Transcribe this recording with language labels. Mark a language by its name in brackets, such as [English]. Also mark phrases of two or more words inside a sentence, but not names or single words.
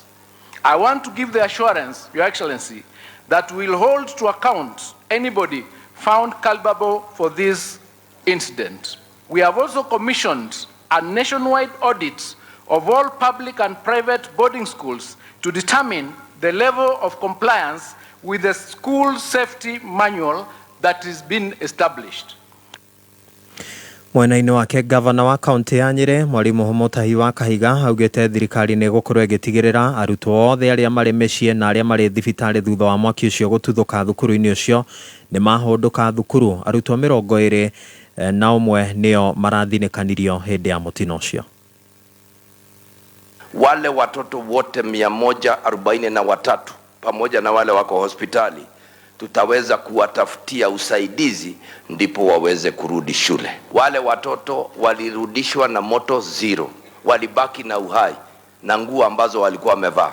[English] I want to give the assurance, Your Excellency, that we will hold to account anybody found culpable for this incident. We have also commissioned a nationwide audit of all public and private boarding schools to determine the level of compliance with the school safety manual that is being established. [Kikuyu] Mwena-ini wake gavana wa kaunti ya Nyeri Mwalimu Mutahi wa Kahiga augite thirikari ni gukorwo igitigirira arutwo othe aria mari micii na aria mari thibitari thutha wa mwaki ucio gututhuka thukuru-ini ucio ni mahunduka thukuru. Arutwo 20 na umwe nio marathinikanirio hindi ya mutino ucio. [Swahili] Wale watoto wote 143 pamoja na wale wako hospitali tutaweza kuwatafutia usaidizi ndipo waweze kurudi shule. Wale watoto walirudishwa na moto zero, walibaki na uhai na nguo ambazo walikuwa wamevaa.